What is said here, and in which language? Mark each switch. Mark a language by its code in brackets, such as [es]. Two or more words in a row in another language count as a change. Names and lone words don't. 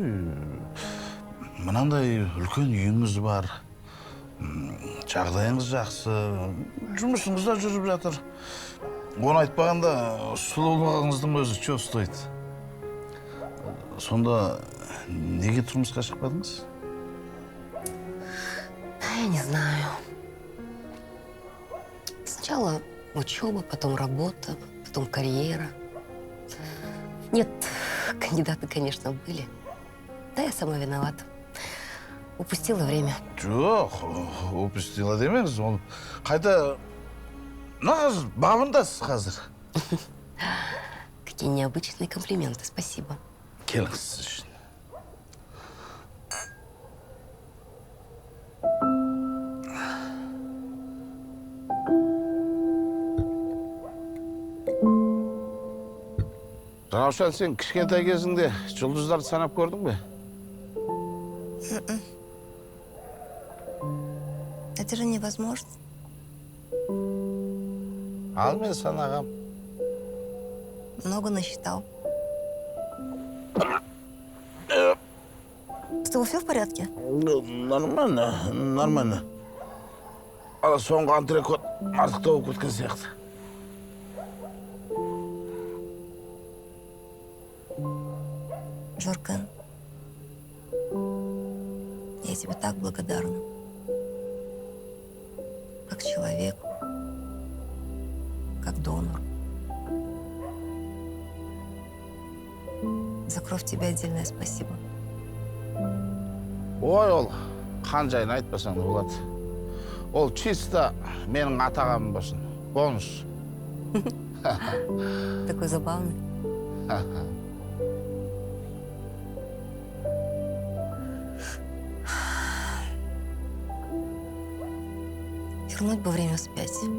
[kk] Мынандай үлкен үйіңіз бар, жағдайыңыз жақсы, жұмысыңыз да жүріп жатыр. Оны айтпағанда сұлулығыңыздың өзі [ru] чего стоит. [kk] Сонда неге тұрмысқа шықпадыңыз? [ru] Я не знаю. Сначала учеба, потом работа, потом карьера. Нет, кандидаты, конечно, были. Да, я сама виновата. Упустила время. [kk] Жоқ, упустила демеңіз. Ол қайта нағыз бабындасыз қазір. [ru] Какие необычные комплименты, спасибо. [kk] Келіңіз сіз үшін. Раушан, сен кішкентай кезіңде жұлдыздарды санап көрдің бе? [ru] Это же невозможно. [kk] Ал мен санағам. [ru] Много насчитал. С тобой все в порядке? Нормально, нормально. [kk] Ал соңғы антрекот артықтау кеткен сияқты. [ru] Жоркан, я тебе так благодарна. Как человек, как донор. За кровь тебе отдельное спасибо. [kk] Ой, ол қан жайын айтпасаң да болады. Ол чисто менің атағаным болсын. Бонус. [ru] Такой забавный. Вернуть бы время вспять.